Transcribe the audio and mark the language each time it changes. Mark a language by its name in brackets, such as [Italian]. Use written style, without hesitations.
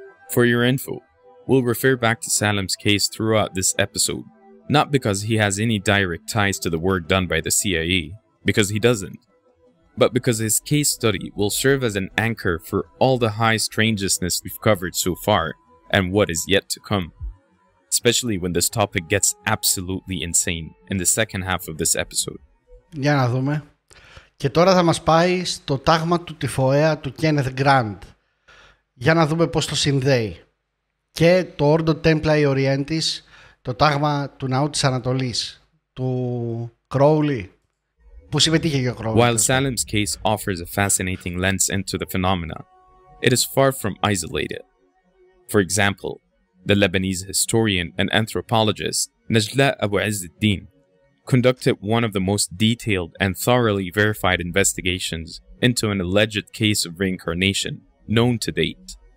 [English] For your info, we'll refer back to Salem's case throughout this episode, not because he has any direct ties to the work done by the CIA, because he doesn't, but because his case study will serve as an anchor for all the high strangeness we've covered so far and what is yet to come, especially when this topic gets absolutely insane in the second half of this episode. [Greek] Για να δούμε. Και τώρα θα μας πάει στο τάγμα του τυφοαία του Kenneth Grant. Για να δούμε πώς το συνδέει. Και το Ordo Templari Orientis, το τάγμα του ναού της Ανατολής, του Crowley, που συμμετείχε και ο Crowley. [English] While Salim's case offers a fascinating lens into the phenomena, it is far from isolated. For example, the Lebanese historian and anthropologist Najla Abu Izz al-Din conducted one of the most detailed and thoroughly verified investigations into an alleged case of reincarnation known to date.